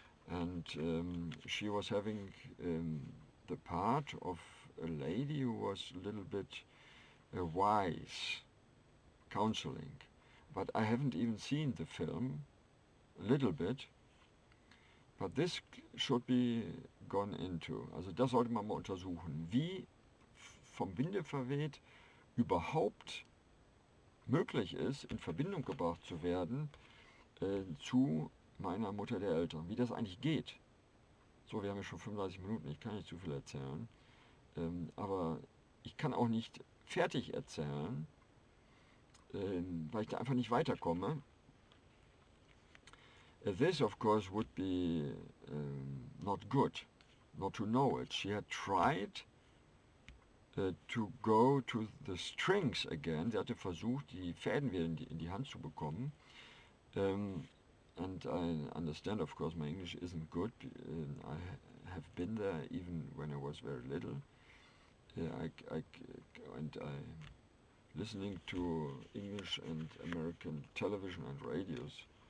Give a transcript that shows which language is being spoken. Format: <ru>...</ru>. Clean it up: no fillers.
<en>And she was having the part of a lady who was a little bit wise, counseling. But I haven't even seen the film, a little bit. But this should be gone into.</en> <de>Also das sollte man mal untersuchen, wie vom Winde verweht überhaupt möglich ist, in Verbindung gebracht zu werden zu meiner Mutter der Eltern, wie das eigentlich geht. So, wir haben ja schon 35 Minuten, ich kann nicht zu viel erzählen, aber ich kann auch nicht fertig erzählen, weil ich da einfach nicht weiterkomme.</de> <en>This, of course, would be not good, not to know it. She had tried to go to the strings again.</en> <de>Sie hatte versucht, die Fäden wieder in die Hand zu bekommen.</de> <en>And I understand, of course, my English isn't good. I have been there even when I was very little. And I listening to English and American television and radios.</en>